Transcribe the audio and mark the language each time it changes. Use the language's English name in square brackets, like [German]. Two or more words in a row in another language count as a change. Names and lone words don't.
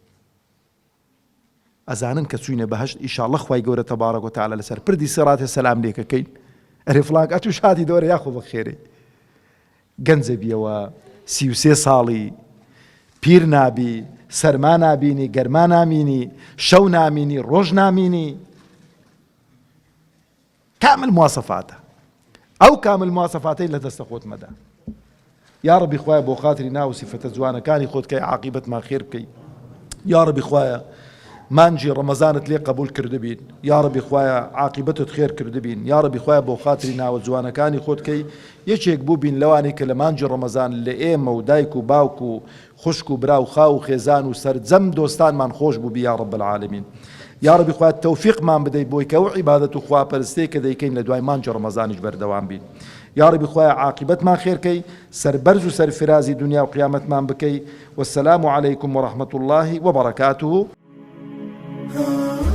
[Central Kurdish] ئەزانن کە چوینە بەهەشت ئیشاڵڵە خوای گەورە [Arabic] تەبارەک و تەعالە [Central Kurdish] لەسەر پردی سێڕاتێ سەلام لێکەکەین، ئەرێ فڵان ئەتوو شادی دەوەرە یاخۆ بەخێرێ، گەنجە بیەوە 33 ساڵی پیر نابی، سەرما نابینی، گەرما نامینی، شەو نامینی، ڕۆژ نامینی، کامل مواسەفاتە. ئەو کامل مواسەفاتەی لە دەستە خۆت مەدا. یا ربی خوایە بۆ خاتری ناو سیفەتە جوانەکانی خۆت کەی عاقیبەتمان خێر بکەی. یا ربی خوایە مانجی ڕەمەزانت لێ قبول کرده بین. یا ربی خوایە عاقیبەتت خێر کرده بین. یا ربی خوایە بۆ خاتری ناوە جوانەکانی خۆت کەی یەکێک بوو بین لەوانی کە لە مانجی ڕەمەزان لە ئێمە و دایک و باوک و خوشک و برا و خاو و خێزان و سەرجەم دۆستانمان خۆش بوو بی [Arabic] یا رب العالمین. [Central Kurdish] یا ربی خوایە تەوفیقمان بدەی بۆی کە ئەو عیبادەت و خواپەرستەی کە دەیکەین لە دوای مانجی ڕەمەزانیش بەردەوام بین. یا ربی خوایە عاقبەتمان خێرکەی، سەربەرز و سەرفرازی دنیا و قیامەتمان بکەی. [Arabic] والسلام عەلەیکم ورحمة الله وبركاته.